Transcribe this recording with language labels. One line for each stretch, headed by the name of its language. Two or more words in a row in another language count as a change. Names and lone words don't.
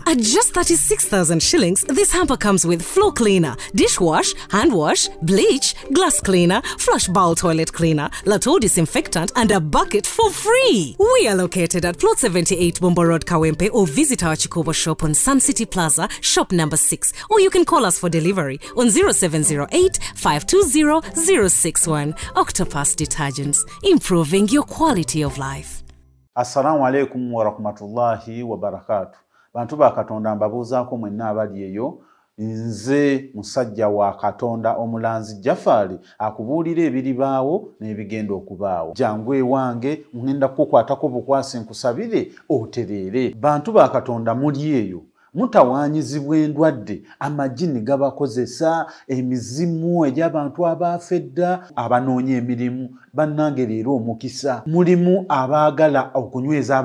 English: At just 36,000 shillings, this hamper comes with floor cleaner, dishwash, hand wash, bleach, glass cleaner, flush bowl toilet cleaner, Lotto disinfectant, and a bucket for free. We are located at Plot 78 Bombo Road, Kawempe, or visit our Chikobo shop on Sun City Plaza, shop number 6, or you can call us for delivery on 0708 520 061. Octopus Detergents, improving your quality of life.
Arabic: السلام عليكم ورحمة الله وبركاته.
Ganda: Bantu ba Katonda mbabuuzaako mwenna abali eyo, nze musajja wa Katonda omulanzi Jafari akubuulira ebiribaawo n'ebigenda okubaawo. Jangu ewange ngenda kukwatako bukwasi nkusabire otereere. Bantu ba Katonda muli eyo mutawaanyizibwa endwadde amajini gabakozesa emizimu egy'abantu abafedda abanoonya emirimu bannange leero omukisa mulimu abaagala okunyweza